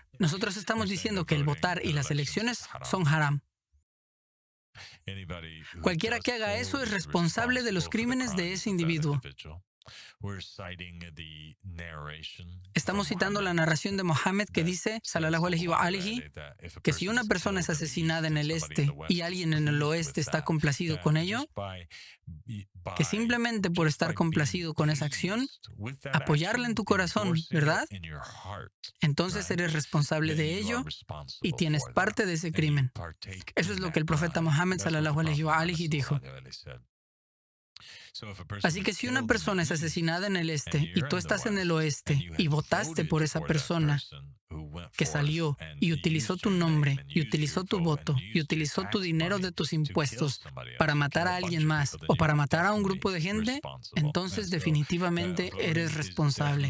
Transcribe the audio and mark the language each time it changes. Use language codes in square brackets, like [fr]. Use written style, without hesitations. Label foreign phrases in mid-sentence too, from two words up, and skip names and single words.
[es] Nosotros estamos diciendo que el votar y las elecciones son haram. Cualquiera que haga eso es responsable de los crímenes de ese individuo. Estamos citando la narración de Mohammed que dice, [ar] صلى الله عليه وآله, [es] que si una persona es asesinada en el este y alguien en el oeste está complacido con ello, que simplemente por estar complacido con esa acción, apoyarla en tu corazón, ¿verdad? Entonces eres responsable de ello y tienes parte de ese crimen. Eso es lo que el profeta Mohammed [ar] صلى الله عليه وآله [es] dijo. Así que si una persona es asesinada en el este y tú estás en el oeste y votaste por esa persona que salió y utilizó tu nombre y utilizó tu voto y utilizó tu dinero de tus impuestos para matar a alguien más o para matar a un grupo de gente, entonces definitivamente eres responsable.